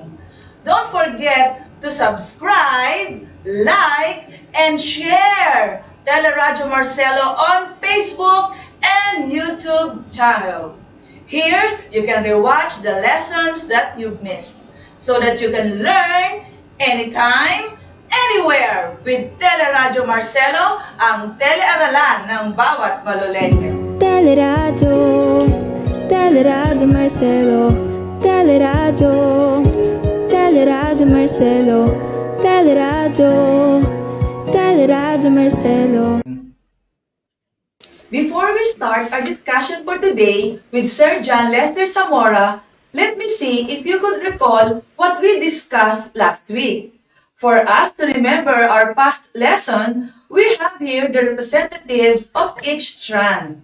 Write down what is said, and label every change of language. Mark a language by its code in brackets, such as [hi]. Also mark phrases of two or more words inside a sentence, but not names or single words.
[en] Don't forget to subscribe, like, and share Teleradyo Marcelo on Facebook and YouTube channel. Here, you can rewatch the lessons that you've missed so that you can learn anytime, anywhere with Teleradyo Marcelo, [tl] ang telearalan ng bawat Maloleño. [en] Teleradio, Teleradio Marcelo, Teleradio, Teleradio Marcelo, Teleradio, Teleradio Marcelo. Before we start our discussion for today with Sir John Lester Zamora, let me see if you could recall what we discussed last week. For us to remember our past lesson, we have here the representatives of each strand.